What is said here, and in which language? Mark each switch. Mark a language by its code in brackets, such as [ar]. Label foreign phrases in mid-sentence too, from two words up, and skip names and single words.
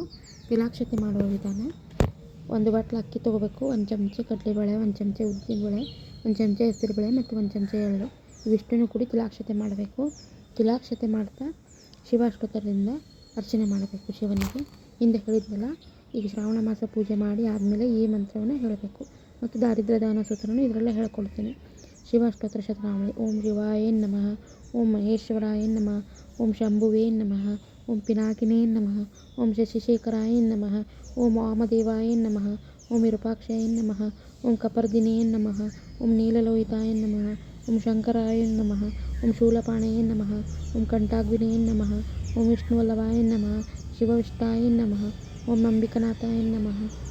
[kn] ತಿಲಾಕ್ಷತೆ ಮಾಡುವ ವಿಧಾನ: 1 ಬಟ್ಲು ಅಕ್ಕಿ ತೊಗೋಬೇಕು, 1 ಚಮಚ ಕಡಲೆಬೇಳೆ, 1 ಚಮಚ ಉದ್ದಿನಬೇಳೆ, 1 ಚಮಚ ಹೆಸರುಬೇಳೆ ಮತ್ತು 1 ಚಮಚ ಎಳ್ಳು ಇವಿಷ್ಟನ್ನು ಕೂಡಿ ತಿಲಾಕ್ಷತೆ ಮಾಡಬೇಕು. ತಿಲಾಕ್ಷತೆ ಮಾಡ್ತಾ ಶಿವಾಷ್ಟೋತ್ತರದಿಂದ ಅರ್ಚನೆ ಮಾಡಬೇಕು ಶಿವನಿಗೆ. ಹಿಂದೆ ಹೇಳಿದ್ನಲ್ಲ, ಈಗ ಶ್ರಾವಣ ಮಾಸ ಪೂಜೆ ಮಾಡಿ ಆದಮೇಲೆ ಈ ಮಂತ್ರವನ್ನು ಹೇಳಬೇಕು ಮತ್ತು ದಾರಿದ್ರ್ಯ ದಾನ ಸೂತ್ರವನ್ನು ಇದರಲ್ಲೇ ಹೇಳ್ಕೊಳ್ತೀನಿ. ಶಿವಾಷ್ಟೋತ್ತರ ಶತನಾಮಾವಳಿ: [sa] ಓಂ ಶಿವಾಯ ನಮಃ, ಓಂ ಮಹೇಶ್ವರಾಯ ನಮಃ, ಓಂ ಶಂಭುವೇ ನಮಃ, ಓಂ ಪಿನಾಕಿನೇ ನಮಃ, ಓಂ ಶಶಿಶೇಖರಾಯ ನಮಃ, ಓಂ ವಾಮದೇವಾಯ ನಮಃ, ಓಂ ವಿರೂಪಾಕ್ಷಾಯ ನಮಃ, ಓಂ ಕಪರ್ದಿನೇ ನಮಃ, ಓಂ ನೀಲಲೋಹಿತಾಯ ನಮಃ, ಓಂ ಶಂಕರಾಯ ನಮಃ, ಓಂ ಶೂಲಪಾಣಯೇ ನಮಃ, ಓಂ ಕಂಠಾಗ್ನಿನೇ ನಮಃ, ಓಂ ವಿಷ್ಣುವಲ್ಲಭಾಯ ನಮಃ, ಶಿವವಿಷ್ಟಾಯ ನಮಃ, ಓಂ ಅಂಬಿಕನಾಥಾಯ ನಮಃ,